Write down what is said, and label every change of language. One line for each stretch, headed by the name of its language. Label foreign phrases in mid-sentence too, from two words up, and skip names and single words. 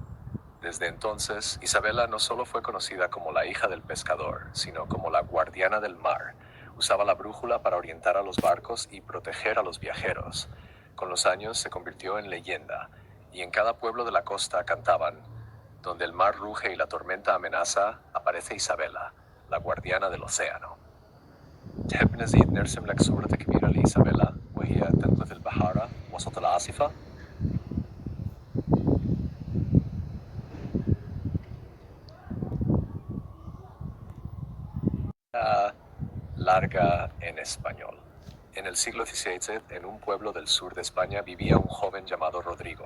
Spanish: Desde entonces, Isabela no solo fue conocida como la hija del pescador, sino como la guardiana del mar. Usaba la brújula para orientar a los barcos y proteger a los viajeros. Con los años se convirtió en leyenda, y en cada pueblo de la costa cantaban, donde el mar ruge y la tormenta amenaza, aparece Isabela, la guardiana del océano.
Arabic: تحب نزيد نرسم لك صورة كبيرة لإيسابيلا وهي تنقذ البحارة وسط العاصفة؟
Spanish: Larga en español. En el siglo XVII, en un pueblo del sur de España, vivía un joven llamado Rodrigo.